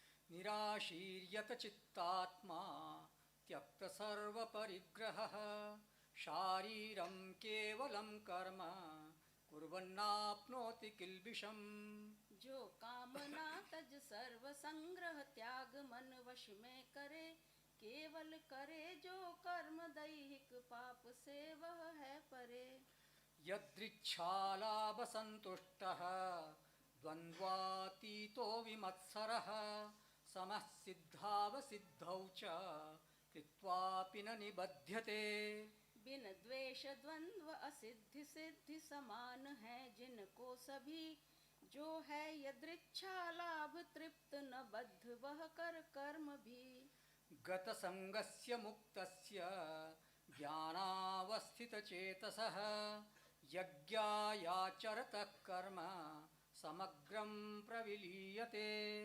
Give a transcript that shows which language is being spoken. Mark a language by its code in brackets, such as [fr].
[sa] निराशीर्यत चित्तात्मा त्यक्त सर्व परिग्रहः, शारीरं केवलं कर्म कुर्वन्नाप्नोति किल्बिषम्। [hi] जो कामना तज सर्व संग्रह त्याग मन वश में करे, केवल करे जो कर्म दैहिक पाप से वह है परे। [sa] यदृच्छालाभसन्तुष्टः द्वन्द्वातीतो विमत्सरः, समः सिद्धावसिद्धौ च कृत्वापि न निबध्यते। [hi] बिन द्वेष द्वंद्व असिद्धि सिद्धि समान है जिनको सभी, जो है यदृच्छा लाभ तृप्त न बद्ध वह कर कर्म भी। [sa] गतसंगस्य मुक्तस्य ज्ञानावस्थितचेतसः, यज्ञायाचरतः कर्म समग्रं प्रविलीयते।